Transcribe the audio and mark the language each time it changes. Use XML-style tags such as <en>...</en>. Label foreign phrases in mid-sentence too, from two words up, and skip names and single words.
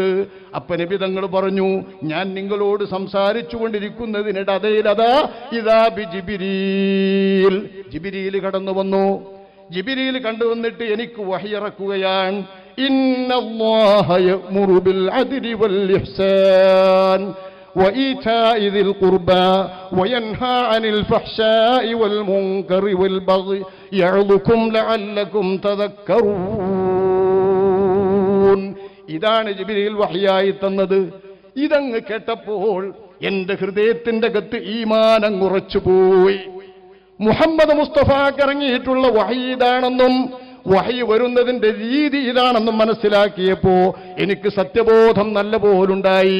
<ml>അപ്പൊ നബി തങ്ങൾ പറഞ്ഞു, ഞാൻ നിങ്ങളോട് സംസാരിച്ചു കൊണ്ടിരിക്കുന്നതിനിടയിലതാ ഇതാ ജിബ്രീൽ, ജിബ്രീൽ കടന്നു വന്നു. ജിബ്രീൽ കണ്ടുവന്നിട്ട് എനിക്ക് വഹയിറക്കുകയാണ്.</ml> <ar>إن الله يأمر بالعدل والإحسان وإيتاء ذي القربى وينهى عن الفحشاء والمنكر والبغي يعظكم لعلكم تذكرون.</ar> <ml>ഇതാണ് ജിബ്രീൽ വഹയായി തന്നത്. ഇതങ്ങ് കേട്ടപ്പോൾ എന്റെ ഹൃദയത്തിന്റെ അകത്ത് ഈമാൻ അങ്ങ് ഉറച്ചുപോയി. മുഹമ്മദ് മുസ്തഫാക്ക് ഇറങ്ങിയിട്ടുള്ള വഹി ഇതാണെന്നും വഹി വരുന്നതിന്റെ രീതി ഇതാണെന്നും മനസ്സിലാക്കിയപ്പോ എനിക്ക് സത്യബോധം നല്ല പോലുണ്ടായി.</ml>